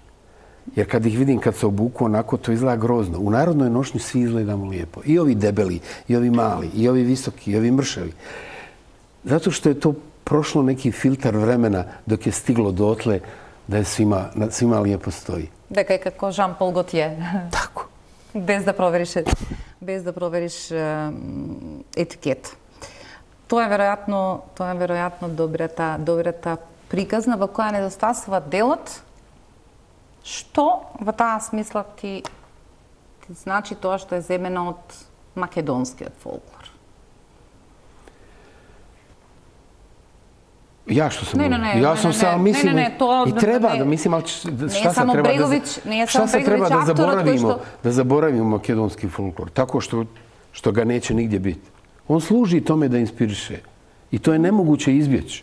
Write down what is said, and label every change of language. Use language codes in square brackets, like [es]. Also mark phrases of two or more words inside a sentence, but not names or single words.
[sr] Jer kad ih vidim kad se obuku onako, to izgleda grozno. U narodnoj nošnji svi izgledamo lijepo. I ovi debeli, i ovi mali, i ovi visoki, i ovi mršavi. Zato što je to prošlo neki filtar vremena dok je stiglo dotle da je svima lijepo stoji. [mk] Дека е како Жан-Пол Готје. [sr] Tako. [mk] Без да провериш етикет. Тоа е веројатно добрата приказна во која недостасува делот. Што во таа смисла ти значи тоа што е земено од македонскиот фолклор? [sr] Ja što sam ja sam samo mislim i treba da mislim, ali šta se treba da zaboravimo makedonski folklor, tako što ga neće nigdje biti. On služi tome da inspiriše i to je nemoguće izbjeći.